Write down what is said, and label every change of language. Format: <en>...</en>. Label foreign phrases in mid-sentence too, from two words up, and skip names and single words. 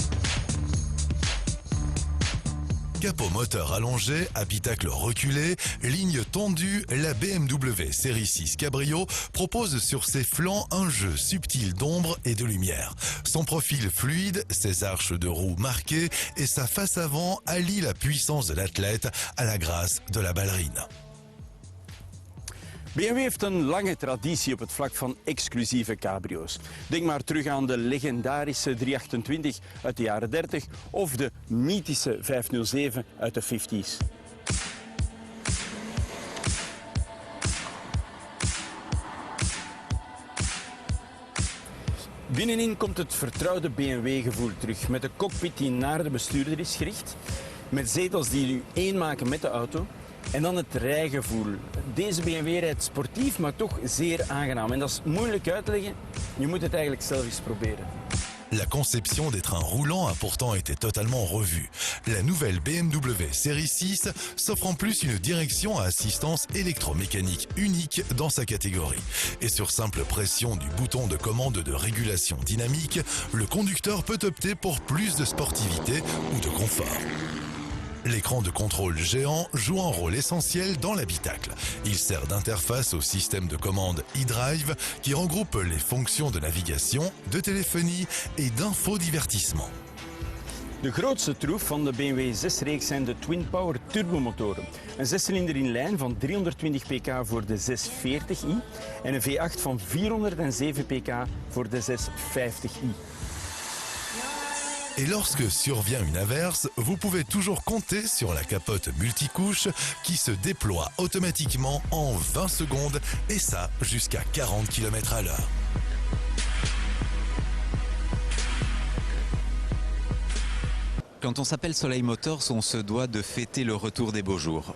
<fr>Capot moteur allongé, habitacle reculé, ligne tendue, la BMW série 6 Cabrio propose sur ses flancs un jeu subtil d'ombre et de lumière. Son profil fluide, ses arches de roue marquées et sa face avant allient la puissance de l'athlète à la grâce de la ballerine.</fr> <nl>BMW heeft een lange traditie op het vlak van exclusieve cabrio's. Denk maar terug aan de legendarische 328 uit de jaren 30 of de mythische 507 uit de 50s. Binnenin komt het vertrouwde BMW-gevoel terug, met de cockpit die naar de bestuurder is gericht, met zetels die nu één maken met de auto. En dan het rijgevoel. Deze BMW rijdt sportief, maar toch zeer aangenaam. En dat is moeilijk uit te leggen. Je moet het eigenlijk zelf eens proberen.</nl> <fr>La conception des trains roulants a pourtant été totalement revue. La nouvelle BMW série 6 s'offre en plus une direction à assistance électromécanique unique dans sa catégorie. Et sur simple pression du bouton de commande de régulation dynamique, le conducteur peut opter pour plus de sportivité ou de confort. L'écran de contrôle géant joue un rôle essentiel dans l'habitacle. Il sert d'interface au système de commande eDrive qui regroupe les fonctions de navigation, de téléphonie et d'infodivertissement.</fr> <nl>De grootste troef van de BMW 6-reeks zijn de Twin Power turbomotoren. Een 6-cilinder in lijn van 320 pk voor de 640i en een V8 van 407 pk voor de 650i.</nl> <fr>Et lorsque survient une averse, vous pouvez toujours compter sur la capote multicouche qui se déploie automatiquement en 20 secondes et ça jusqu'à 40 km/h. Quand on s'appelle Soleil Motors, on se doit de fêter le retour des beaux jours.</fr>